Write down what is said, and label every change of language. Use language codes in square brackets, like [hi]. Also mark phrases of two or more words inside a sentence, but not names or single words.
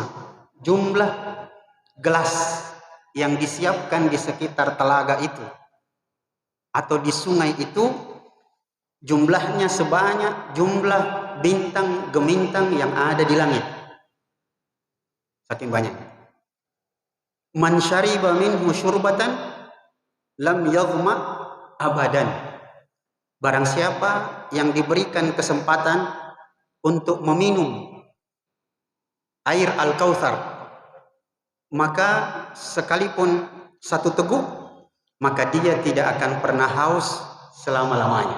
[id] Jumlah gelas yang disiapkan di sekitar telaga itu atau di sungai itu jumlahnya sebanyak jumlah bintang gemintang yang ada di langit. Saking banyak. [ar] Man syariba minhu syurbatan lam yaghma abadan. [id] Barang siapa yang diberikan kesempatan untuk meminum air Al-Kautsar, maka sekalipun satu teguk, maka dia tidak akan pernah haus selama-lamanya.